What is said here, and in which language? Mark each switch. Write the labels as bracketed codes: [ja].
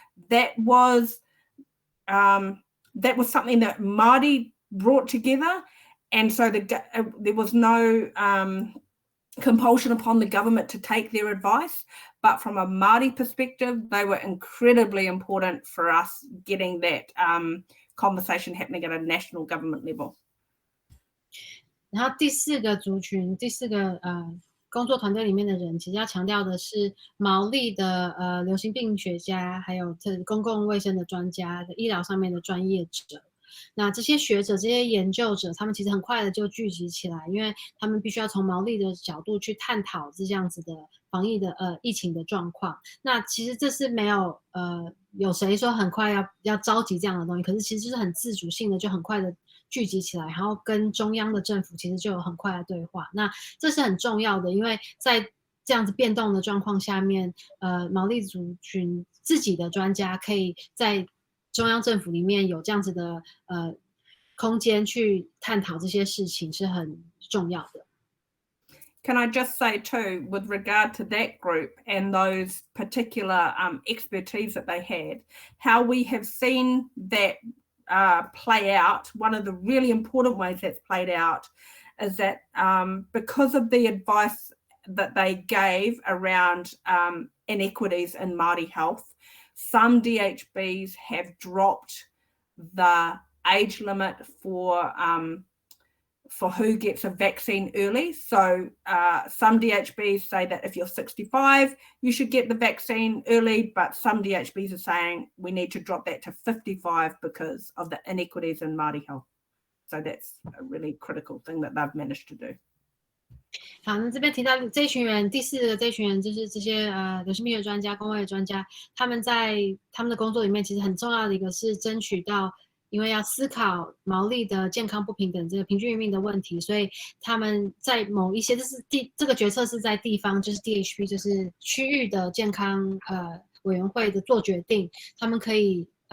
[en] That was something that Māori brought together, and so there was no compulsion upon the government to take their advice, but from a Māori perspective, they were incredibly important for us getting that conversation happening at a national government level. [zh] 然后第四个族群，第四个工作团队里面的人，其实要强调的是毛利的流行病学家，还有公共卫生的专家的医疗上面的专业者。那这些学者、这些研究者，他们其实很快的就聚集起来，因为他们必须要从毛利的角度去探讨这样子的防疫的疫情的状况。那其实这是没有有谁说很快要召集这样的东西，可是其实就是很自主性的，就很快的聚集起来，然后跟中央的政府其实就有很快的对话。那这是很重要的，因为在这样子变动的状况下面，毛利族群自己的专家可以在中央政府里面有这样子的空间去探讨这些事情是很重要的。 [en] Can I just say too, with regard to that group and those particular expertise that they had, how we have seen that play out. One of the really important ways that's played out is that because of the advice that they gave around inequities in Māori health, some DHBs have dropped the age limit for who gets a vaccine early. So some DHBs say that if you're 65, you should get the vaccine early, but some DHBs are saying we need to drop that to 55 because of the inequities in Māori health. So that's a really critical thing that they've managed to do. [zh] 好，那这边提到这一群人，第4个这群人就是这些流行病学专家、公卫的专家，他们在他们的工作里面，其实很重要的一个是争取到，因为要思考毛利的健康不平等这个平均余命的问题，所以他们在某一些这个决策是在地方，就是 DHB 就是区域的健康委员会的做决定，他们可以